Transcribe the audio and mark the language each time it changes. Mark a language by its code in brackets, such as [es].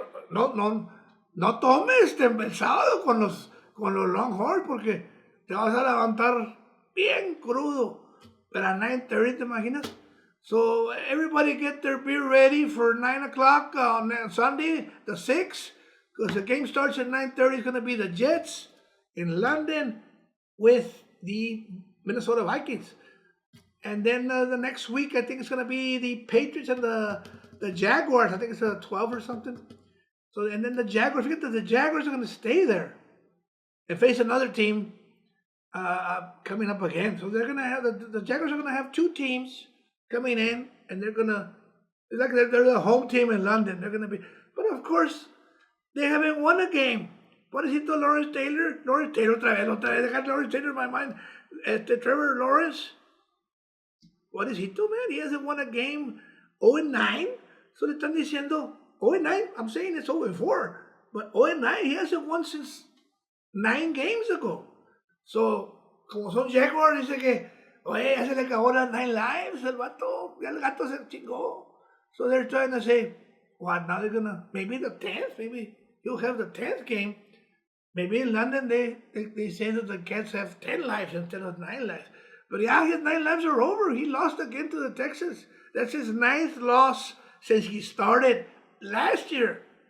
[es] No tomes el sábado con los Longhorns porque te vas a levantar bien crudo. Pero at 9:30, ¿te imaginas? [en] So everybody get their beer ready for 9 o'clock on Sunday, the 6th, because the game starts at 9:30. It's going to be the Jets in London with the Minnesota Vikings. And then the next week, I think it's going to be the Patriots and the Jaguars. I think it's 12 or something. So, and then the Jaguars, forget that the Jaguars are going to stay there and face another team coming up again. So they're going to have, the Jaguars are going to have 2 teams coming in, and they're the home team in London. They're gonna be, but of course, they haven't won a game. [es] Pobrecito Lawrence Taylor otra vez. [en] I got Lawrence Taylor in my mind. Trevor Lawrence, [es] Pobrecito, [en] man, he hasn't won a game 0-9. So [es] le están diciendo 0-9. [en] I'm saying it's 0-4. But 0-9, he hasn't won since 9 games ago. [es] So, como son Jaguars, dice que, oye, ya se le acabó las 9 lives, el vato, ya el gato se chingó. [en] So they're trying to say, what, now they're gonna, maybe the 10th, maybe he'll have the 10th game. Maybe in London they say that the Cats have 10 lives instead of 9 lives. But yeah, his 9 lives are over. He lost again to the Texans. That's his 9th loss since he started last year.